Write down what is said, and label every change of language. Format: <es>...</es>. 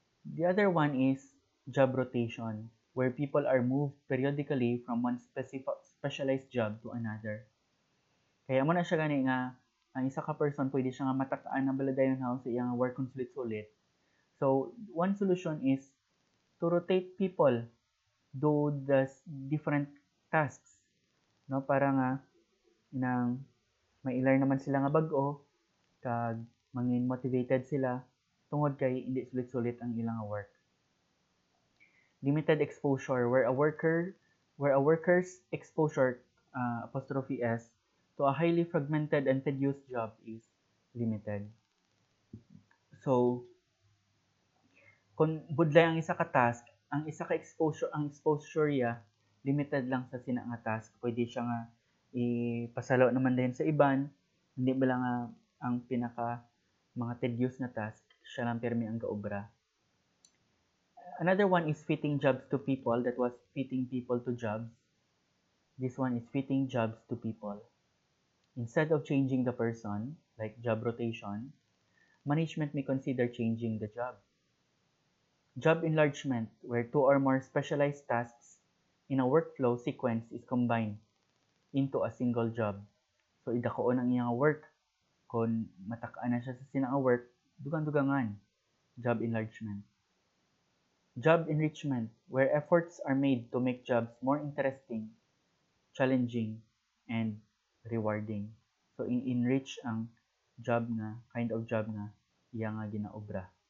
<en>The other one is job rotation, where people are moved periodically from one specialized job to another.</en> <hil>Kaya mo na siya gani nga ang isa ka person pwede siya nga matakaan na baladayon sa iyang work kung sulit-sulit.</hil> <en>So one solution is to rotate people, do the different tasks,</en> <hil>no, para nga inang mailar naman sila nga bag-o kag mangin motivated sila tungod kay hindi sulit-sulit ang ilang work.</hil> <en>Limited exposure, where a worker's exposure apostrophe S to a highly fragmented and tedious job is limited.</en> <hil>So kung budlay ang isa ka task, ang exposure ya limited lang sa sina nga task. Pwede siya nga ipasalo naman din sa iban, hindi ba lang ang pinaka mga tedious na task siya lang pirmi ang gaobra.</hil> <en>Another one is fitting jobs to people. That was fitting people to jobs. This one is fitting jobs to people. Instead of changing the person, like job rotation, management may consider changing the job. Job enlargement, where 2 or more specialized tasks in a workflow sequence is combined into a single job.</en> <hil>So, idakoon ang iyang work. Kung matakaan na siya sa sinang work, dugang-dugangan.</hil> <en>Job enlargement. Job enrichment, where efforts are made to make jobs more interesting, challenging, and rewarding.</en> <hil>So, enrich ang job nga, kind of job nga, iya nga ginaobra.</hil>